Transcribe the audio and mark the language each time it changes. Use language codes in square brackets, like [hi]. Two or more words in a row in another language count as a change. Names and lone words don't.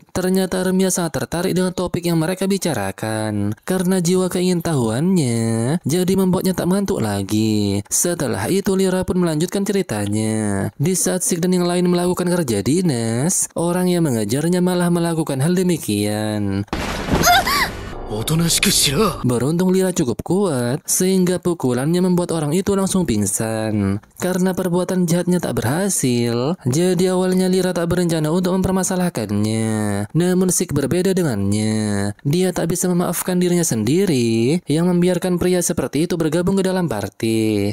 [id] Ternyata Armia sangat tertarik dengan topik yang mereka bicarakan. Karena jiwa keingintahuannya, jadi membuatnya tak mengantuk lagi. Setelah itu Lyra pun melanjutkan ceritanya. Di saat Sik dan yang lain melakukan kerja dinas, orang yang mengajarnya malah melakukan hal demikian. [ja] おとなしくしろ。 [id] Beruntung Lyra cukup kuat sehingga pukulannya membuat orang itu langsung pingsan. Karena perbuatan jahatnya tak berhasil, jadi awalnya Lyra tak berencana untuk mempermasalahkannya. Namun Sik berbeda dengannya. Dia tak bisa memaafkan dirinya sendiri yang membiarkan pria seperti itu bergabung ke dalam party.